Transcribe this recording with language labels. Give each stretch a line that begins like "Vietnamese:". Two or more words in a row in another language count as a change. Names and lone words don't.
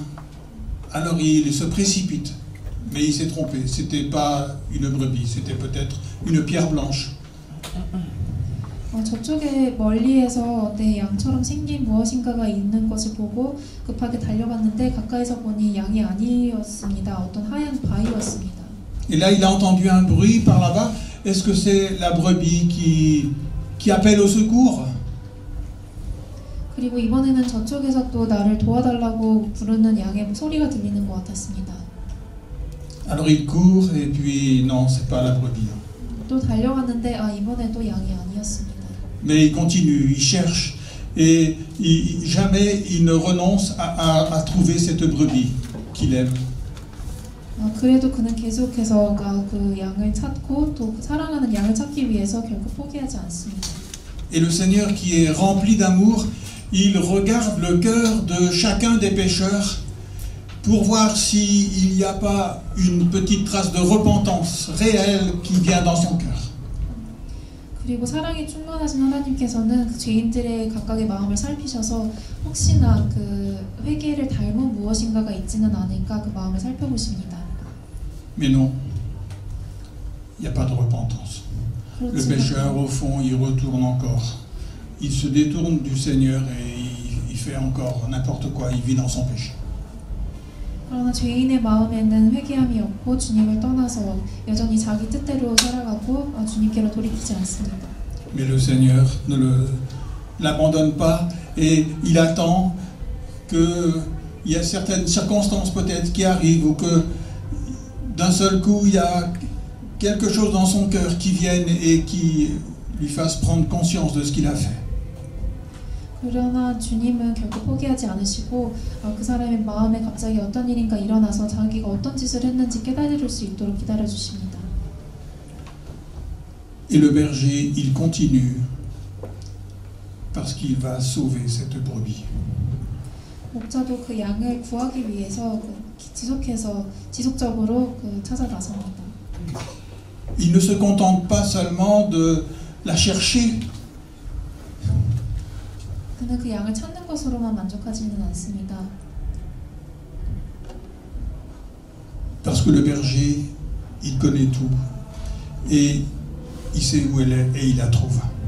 French: Alors il se précipite, mais il s'est trompé. C'était pas une brebis, c'était peut-être une pierre blanche.
Korean: 저쪽에 멀리에서 양처럼 생긴 무엇인가가 있는 것을 보고 급하게 달려갔는데 가까이서 보니 양이 아니었습니다. 어떤 하얀 바위였습니다.
French: Et là, il a entendu un bruit par là-bas. Est-ce que c'est la brebis qui appelle au secours?
Korean: 그리고 이번에는 저쪽에서 또 나를 도와달라고 부르는 양의 소리가 들리는 것 같았습니다.
French: Alors il court et puis non, c'est pas la brebis.
Korean: 또 달려갔는데 이번에도 양이 아니었습니다.
French: Mais il continue, il cherche et jamais il ne renonce à trouver cette brebis qu'il aime.
Korean: 그래도 그는 계속해서 그 양을 찾고 또 사랑하는 양을 찾기 위해서 결국 포기하지 않습니다.
French: Et le Seigneur qui est rempli d'amour, il regarde le cœur de chacun des pécheurs pour voir s'il n'y a pas une petite trace de repentance réelle qui vient dans son cœur.
Korean: 그리고 사랑이 충만하신 하나님께서는 그 죄인들의 각각의 마음을 살피셔서 혹시나 그 회개를 닮은 무엇인가가 있지는 않을까 그 마음을 살펴보십니다.
French: Mais non, il n'y a pas de repentance. Le pécheur, au fond, il retourne encore. Il se détourne du Seigneur et il fait encore n'importe quoi. Il vit dans son péché.
Korean: 그러나 죄인의 마음에는 회개함이 없고 주님을 떠나서 여전히 자기 뜻대로 살아가고 주님께로 돌이키지 않습니다.
French: Mais le Seigneur ne l'abandonne pas et il attend qu'il y a certaines circonstances peut-être qui arrivent ou que d'un seul coup il y a quelque chose dans son cœur qui vienne et qui lui fasse prendre conscience de ce qu'il a fait.
Korean: 그러나 주님은 결코 포기하지 않으시고 그 사람의 마음에 갑자기 어떤 일인가 일어나서 자기가 어떤 짓을 했는지 깨달을 수 있도록 기다려주십니다.
French: Et le berger, il continue parce qu'il va sauver cette brebis.
Korean: 목자도 그 양을 구하기 위해서 지속적으로 찾아 나섭니다.
French: Il ne se contente pas seulement de la chercher.
Korean: 그는 그 양을 찾는 것으로만 만족하지는 않습니다.
French: Parce que le berger, il connaît tout et il sait où elle est et il la trouve.